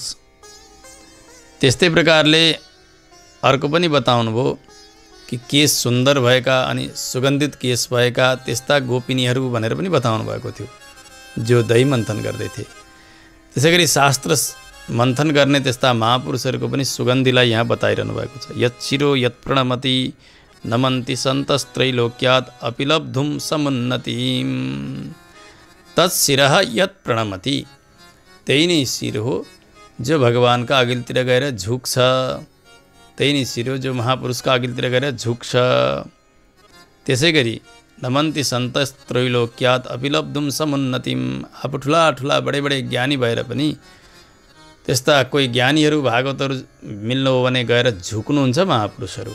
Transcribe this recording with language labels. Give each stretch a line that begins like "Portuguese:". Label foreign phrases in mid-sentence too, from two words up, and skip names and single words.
Nepali: त्यस्तै प्रकारले अर्को पनि बताउनुभयो कि केश सुन्दर भएका अनि सुगन्धित केश भएका त्यस्ता गोपिनीहरू भनेर पनि बताउनु भएको थियो जो दही मन्थन गर्दै थिए। त्यसै गरी शास्त्र मन्थन गर्ने त्यस्ता महापुरुषहरूको पनि सुगन्धीलाई यहाँ बताइरहनु भएको छ।
Sanskrit: यत् शिरो यत् प्रणमति नमन्ति सन्तस्त्रैलोक्यात् अपिलब्धुम समुन्नतिम। तत्शिरः यत् प्रणमति,
Nepali: त्यही नै शिर हो जो भगवानका अघिल्तिर गएर झुक्छ, त्यही नै शिर हो जो महापुरुषका अघिल्तिर गएर झुक्छ। त्यसै गरी
Sanskrit: नमन्ति सन्तस्त्रैलोक्यात् अपिलब्धुम समुन्नतिम।
Nepali: आफू ठुला ठुला
Hindi: बडे बडे
Nepali: ज्ञानी भएर पनि त्यस्ता कोही ज्ञानीहरू भागवतहरू मिल्नु हो भने गएर झुक्नुहुन्छ महापुरुषहरू।